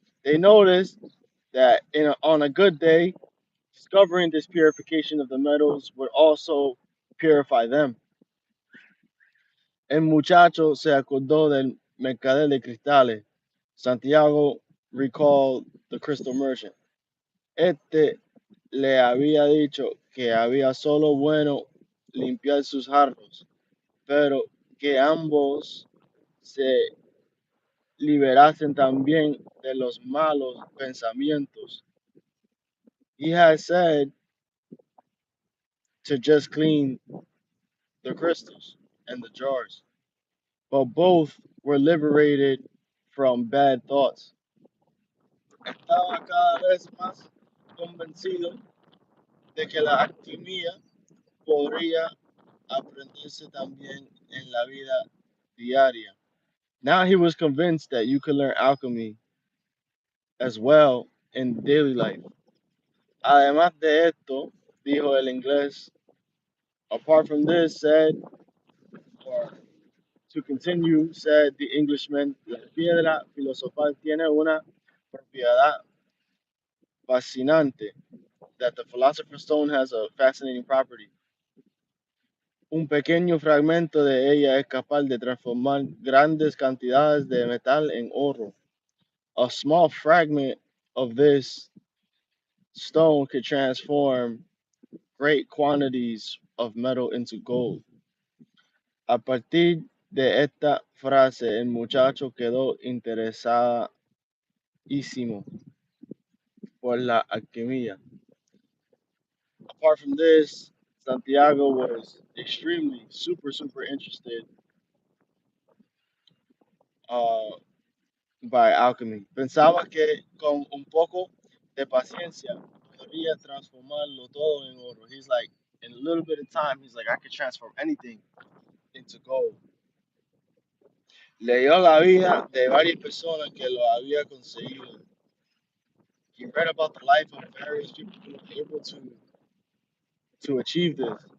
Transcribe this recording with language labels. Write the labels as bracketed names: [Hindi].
[English] They noticed that on a good day, discovering this purification of the metals would also purify them. [Spanish] El muchacho se acordó del mercader de cristales. [English] Santiago recalled the crystal merchant. [Spanish] Este le había dicho que había solo bueno limpiar sus jarros, pero que ambos se liberasen también de los malos pensamientos. [English] He had said to just clean the crystals and the jars, but both were liberated from bad thoughts. [Spanish] Estaba cada vez más convencido de que la alquimia podría aprenderse también en la vida diaria. [English] Now he was convinced that you could learn alchemy as well in daily life. [Spanish] Además de esto, dijo el inglés, [English] apart from this, said, or to continue, said the Englishman, [Spanish] la piedra filosofal tiene una propiedad fascinante, [English] that the philosopher's stone has a fascinating property. [Spanish] Un pequeño fragmento de ella es capaz de transformar grandes cantidades de metal en oro. [English] A small fragment of this stone could transform great quantities of metal into gold. [Spanish] A partir de esta frase, el muchacho quedó interesadísimo por la alquimia. [English] Apart from this, Santiago was extremely, super interested uh, by alchemy. [Spanish] Pensaba que con un poco de paciencia podría transformarlo todo en oro. [English] He's like, in a little bit of time, he's like, I could transform anything into gold. [Spanish] Leyó la vida de varias personas que lo había conseguido. [English] He read about the life of various people who were able to achieve this.